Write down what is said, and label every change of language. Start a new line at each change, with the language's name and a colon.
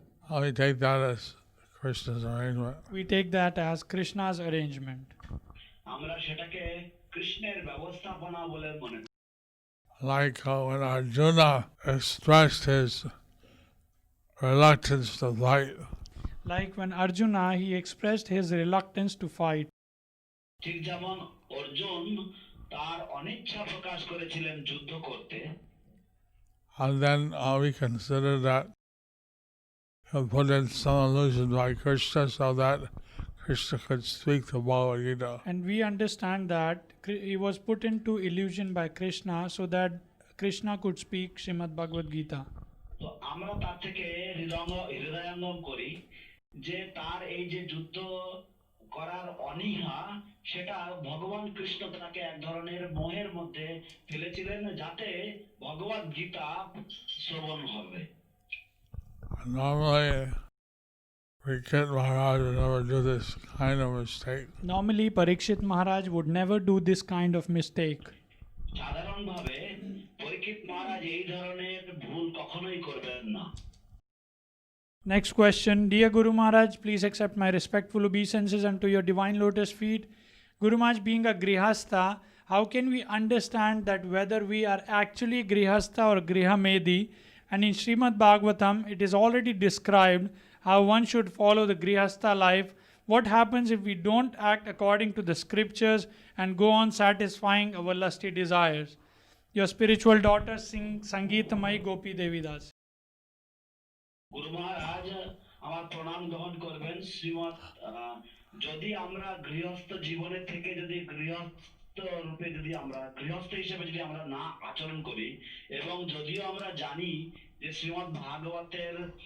English: We take that as Krishna's arrangement. We take that as Krishna's arrangement.
Bangla: আমরা সেটাকে কৃষ্ণের ব্যবস্থাপনা বলে মনে করি।
English: Like when Arjuna expressed his reluctance to fight. Like when Arjuna, he expressed his reluctance to fight.
Bangla: ঠিক যেমন অর্জুন তার অনিচ্ছা প্রকাশ করেছিলেন যুদ্ধ করতে।
English: And then we consider that he put in some illusion by Krishna so that Krishna could speak the Bhagavad Gita. And we understand that he was put into illusion by Krishna so that Krishna could speak Srimad Bhagavad Gita.
Bangla: তো আমরা তার থেকে হৃদয়ঙ্গম করি যে তার এই যে যুদ্ধ করার অনীহা, সেটা ভগবান কৃষ্ণ তাকে এক ধরনের মোহের মধ্যে ফেলেছিলেন যাতে ভগবদ গীতা শ্রবণ হবে।
English: Normally, Parikshit Maharaj would never do this kind of mistake. Normally, Parikshit Maharaj would never do this kind of mistake.
Bangla: সাধারণভাবে পরীক্ষিত মহারাজ এই ধরনের ভুল কখনোই করবেন না।
English: Next question. Dear Guru Maharaj, please accept my respectful obeisances unto your divine lotus feet. Guru Maharaj, being a Grihastha, how can we understand that whether we are actually Grihastha or Grihamedi? And in Srimad Bhagavatam, it is already described how one should follow the Grihastha life. What happens if we don't act according to the scriptures and go on satisfying our lusty desires? Your spiritual daughter, Sangeetamai Gopi Devidas.
Bangla: গুরু মহারাজ আমার প্রণাম গ্রহণ করবেন। শ্রীমৎ যদি আমরা গৃহস্থ জীবনের থেকে যদি গৃহস্থ রূপে যদি আমরা গৃহস্থ হিসেবে যদি আমরা না আচরণ করি, এবং যদিও আমরা জানি যে শ্রীমৎ ভাগবতের